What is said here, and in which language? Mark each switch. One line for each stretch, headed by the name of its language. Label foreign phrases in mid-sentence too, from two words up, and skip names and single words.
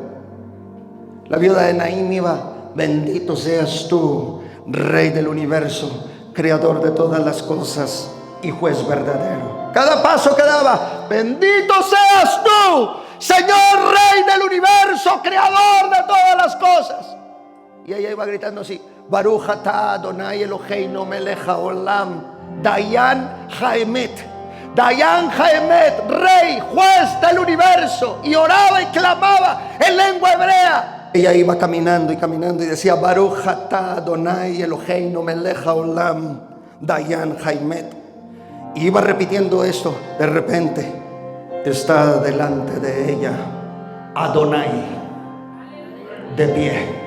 Spanish: La viuda de Naín iba: bendito seas tú, Rey del universo, creador de todas las cosas y juez verdadero. Cada paso que daba: bendito seas tú, Señor Rey del universo, creador de todas las cosas. Y ella iba gritando así:
Hebrew: ברוך אתה אדוני אלוהינו מלך העולם, דיין האמת, דיין האמת,
Spanish: Rey, juez del universo. Y oraba y clamaba en lengua hebrea. Ella iba caminando y caminando y decía:
Hebrew: ברוך אתה אדוני אלוהינו מלך העולם, דיין האמת.
Spanish: Y iba repitiendo esto. De repente está delante de ella Adonai, de pie.